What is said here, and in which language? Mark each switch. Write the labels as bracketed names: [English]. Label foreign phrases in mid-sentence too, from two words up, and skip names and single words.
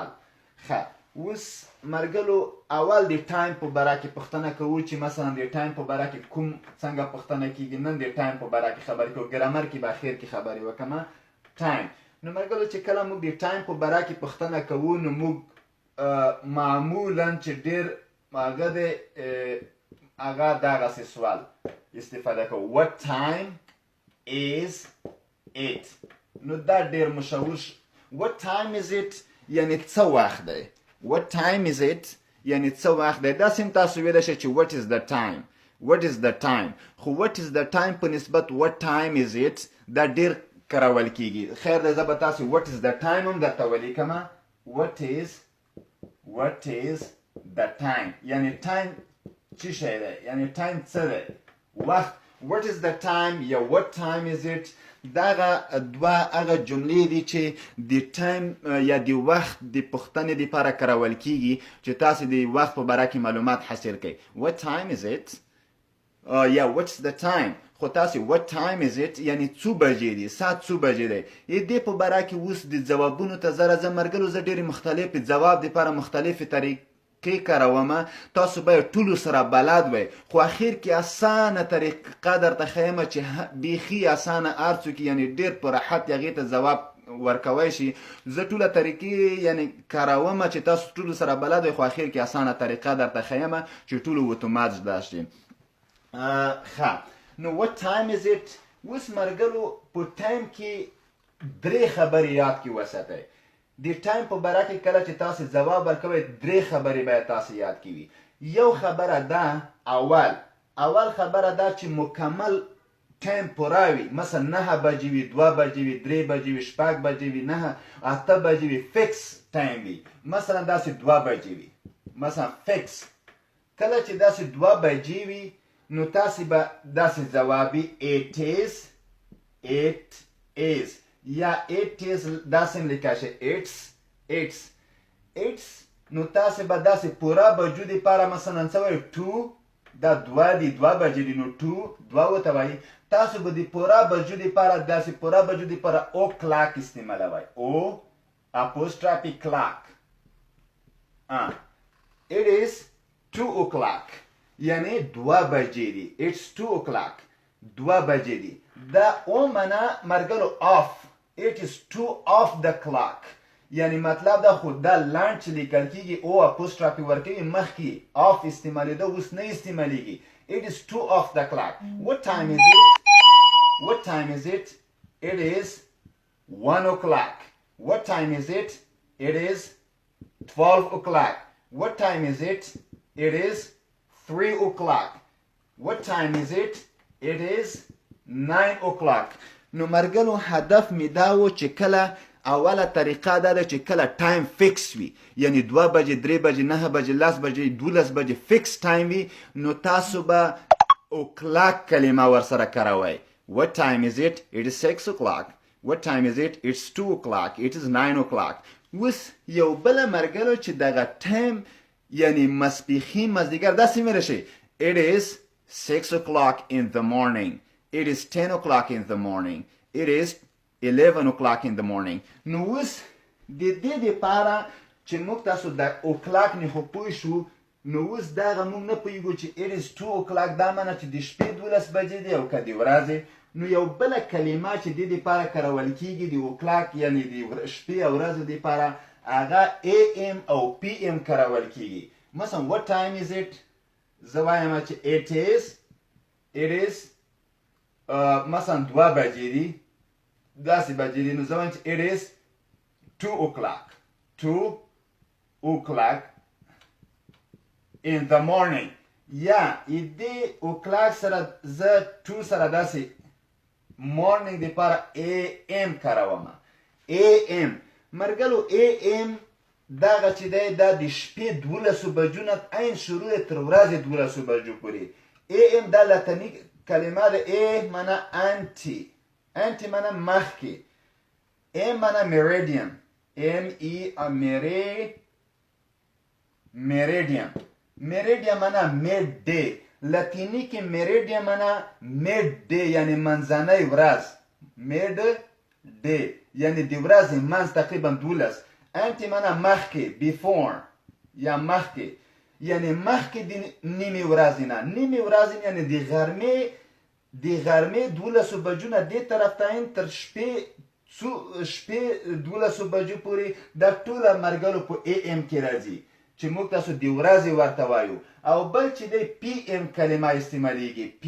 [Pashto] ښه اوس مرګلو اول د ټایم په باره کې پوښتنه کوو چې مثلا د ټایم په باره کې کوم څنګه پوښتنه کیږي. نن د ټایم په باره کې خبرې کوو، ګرامر کې به اخر کې خبرې وکړم. ټایم، نو مرګلو چې کله موږ د ټایم په باره کې پوښتنه کوو نو موږ معمولا چې ډېر هغه دی هغه دغسې سوال استفاده کوو [English] what time is it. [Pashto] نو دا ډېر مشهور [English] what time is it [Pashto] یعنې څه وخت دی. [English] what time is it [Pashto] یعنې څه وخت دی. داسې هم تاسو ویلی شئ چې [English] what is the time, what is the time. [Pashto] خو [English] what is the time [Pashto] په نسبت [English] what time is it [Pashto] دا ډېر کارول کیږي. خیر دی، زه به تاسو [English] what is the time [Pashto] هم درته ولیکمه. [English] what is the time [Pashto] یعنې ټایم څه شی دی، یعنې ټایم څه دی، وخت. [English] what is the time [Pashto] یا [English] what time is it [Pashto] دغه دوه هغه جملې دي چې د ټایم یا د وخت د پوښتنې دپاره کارول کیږي چې تاسو د وخت په باره کې معلومات حاصل کړئ. [English] what time is it [Pashto] یا [English] what's the time [Pashto] خو تاسې [English] what time is it [Pashto] یعنی څو بجې دي ساعت څو بجې دی دې په باره کې اوس د ځوابونو ته زه مرګلو زه ډېرې مختلفې ځواب دپاره مختلفې طریقې کارومه تاسو به یې ټولو سره بلد وئ خو اخر کې اسانه طریقه درته ښیمه چې بیخي اسانه هر څوک یعنی ډېر په راحت هغې ته ځواب ورکوی شي زه ټوله طریقې یعنی کارومه چې تاسو ټولو سره بلد وئ خو اخر کې اسانه طریقه درته ښیمه چې ټولو اتومات زده شي ښه نو [English] what time is it [Pashto] اوس مرګلو په ټایم کې درې خبرې یاد کې وساتئ د ټایم په باره کې کله چې تاسې ځواب ورکوئ درې خبرې باید تاسې یاد کې وي یو خبره ده اول خبره ده چې مکمل ټایم پوره وي مثلا 9 بجې وي 2 بجې وي 3 بجې وي 6 بجې وي 9 8 بجې وي فکس ټایم وي مثلا داسې 2 بجې وي مثلا فکس کله چې داسې 2 بجې وي نو تاسې به داسې ځوابي it is یا [English] it is [Pashto] داسې هم لیکلی شي it's نو تاسې به داسې پوره بجو دپاره مثلا څه وایي 2 دا 2 دي 2 بجې دي نو 2 ورته وایي تاسو به د پوره بجو دپاره داسې پوره بجو دپاره او کلاک استعمالوئ او [English] apostrophe clock it is 2 o'clock [Pashto] یعنی 2 بجې دي [English] it's 2 o'clock [Pashto] 2 بجې دي دا او معنا مرګلو [English] off it is 2 off the clock [Pashto] یعنی مطلب دا خود دا لانچ لیکل کېږي او اپوسټرافي ورکوي مخکې off استعمالېده اوس نه استعمالېږي [English] it is 2 off the clock what time is it it is 1 o'clock what time is it it is 12 o'clock what time is it it is 3 o'clock what time is it it is 9 o'clock [Pashto] نو مرګلو هدف می دا و چې کله اوله طریقه دا ده چې کله ټایم فکس وي یعنی 2 بجې 3 بجې 9 بجې 10 بجې 12 بجې فکس ټایم وي نو تاسو به او کلاک کلمه ورسره کاروئ [English] what time is it it is 6 o'clock what time is it it's 2 o'clock it is 9 o'clock [Pashto] اوس یو بله مرګلو چې دغه ټایم یعنی مسپیخین مازدیګر داسې مې راشي [English] it is 6 o'clock in the morning it is 10 o'clock in the morning it is 11 o'clock in the morning [Pashto] نو اوس د دې دپاره چې موږ تاسو د او کلاک نه خو پوه شو نو اوس دغه موږ نه پوهېږو چې [English] it is 2 o'clock [Pashto] دا معنی چې د شپې 12 بجې دی او که د ورځې نو یو بله کلمه چې دې دپاره کارول کېږي د او کلاک یعنې د شپې او ورځې دپاره هغه am او pm کارول کېږي مثلا [English] what time is it [Pashto] زه وایم چې [English] it is [Pashto] مثلا 2 بجې دي داسې بجې دي نو زه وایم چې [English] it is 2 o'clock in the morning [Pashto] یا دې او کلاک سره زه [English] 2 [Pashto] سره داسې morning دپاره am کاروم am مرګلو am دغه چې دی دا د شپې 12 بجو نه عین شروع تر ورځې 12 بجو پورې am دا لاتیني کلمه ده a معنا انټي معنا مخکې am معنا meridian meridian معنا [English] mid day [Pashto] لاتیني کې meridian معنا [English] mid day [Pashto] یعنی منځنۍ ورځ [English] mid day [Pashto] یعنی د ورځې منځ تقریبا 12 انټي معنا مخکې before یا مخکې یعنی مخکې د نیمې ورځې نه نیمې ورځې یعنی د غرمې 12 بجو نه دې طرف ته تر شپې 12 بجو پورې دا ټوله مرګلو په am کې راځي چې موږ تاسو د ورځې ورته وایو او بل چې دی pm کلمه استعمالیږي